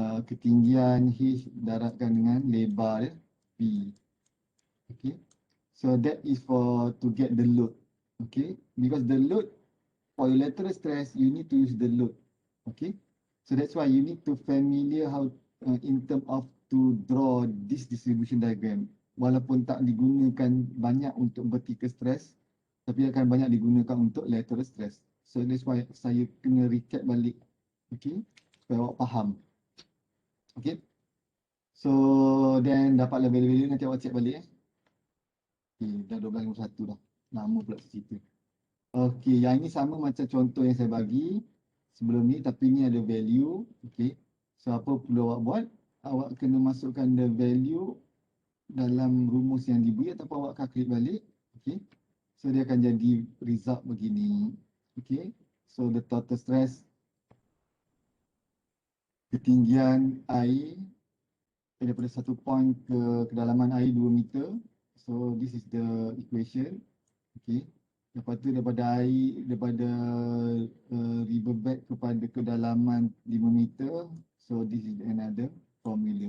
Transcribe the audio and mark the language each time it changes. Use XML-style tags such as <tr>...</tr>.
<ms>Ketinggian H daratkan dengan lebar dia P.</ms> <en>Okay, so that is for to get the load. Okay, because the load for your lateral stress, you need to use the load. Okay, so that's why you need to familiar how in term of to draw this distribution diagram.</en> <ms>Walaupun tak digunakan banyak untuk vertical stress, tapi akan banyak digunakan untuk lateral stress.</ms> <en>So that's why</en> <ms>saya kena recap balik. Okay, supaya awak faham. Okay, so then dapatlah value-value, nanti awak check balik. Okay, dah 12.51 dah. Lama pula cerita. Okay, yang ini sama macam contoh yang saya bagi sebelum ni, tapi ni ada value. Okay, so apa perlu awak buat? Awak kena masukkan the value dalam rumus yang diberi ataupun awak calculate balik. Okay, so dia akan jadi result begini. Okay, so</ms> <en>the total stress,</en> <ms>ketinggian air daripada satu point ke kedalaman air 2 meter.</ms> <en>So this is the equation.</en> <ms>Okay, lepas tu daripada air, daripada riverbed kepada kedalaman 5 meter.</ms> <en>So this is another formula.</en>